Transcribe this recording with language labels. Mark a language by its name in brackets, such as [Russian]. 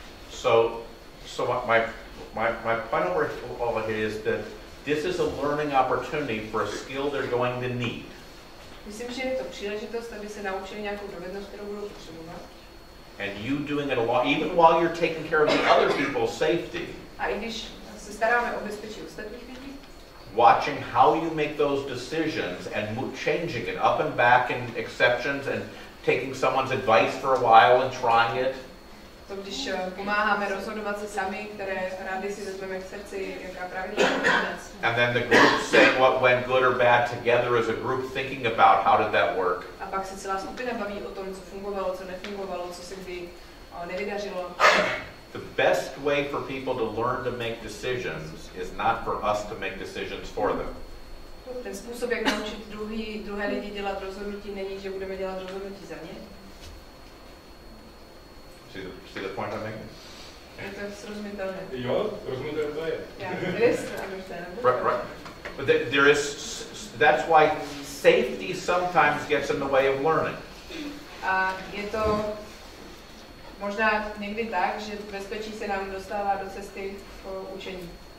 [English] So my point over here is that this is a learning opportunity for a skill they're going to need. [Czech] Myslím, že je to příležitost, aby se naučili nějakou dovednost, kterou budou potřebovat. [English] And you doing it along, even while you're taking care of the other people's safety. [Czech] A i když se staráme o bezpečí ostatních lidí, [English] watching how you make those decisions and changing it up and back and exceptions and taking someone's advice for a while and trying it. [Czech] To když pomáháme rozhodovat se sami, které rady si vezmeme k srdci, jaká pravidla. [English] And then the group saying what went good or bad together as a group, thinking about how did that work. [Czech] A pak se celá skupina baví o tom, co fungovalo, co nefungovalo, co se kdy nevydařilo. [English] The best way for people to learn to make decisions is not for us to make decisions for them. [Czech] Ten způsob, jak naučit druhé lidi dělat rozhodnutí, není, že budeme dělat rozhodnutí za ně. [English] See the point I'm making? [Czech] Je to srozumitelné. Jo, rozumitelné to je. [English] Yeah, it is understandable. Right. But there is, that's why safety sometimes gets in the way of learning. [Czech] A je to možná někdy tak, že bezpečí se nám dostává do cesty po učení.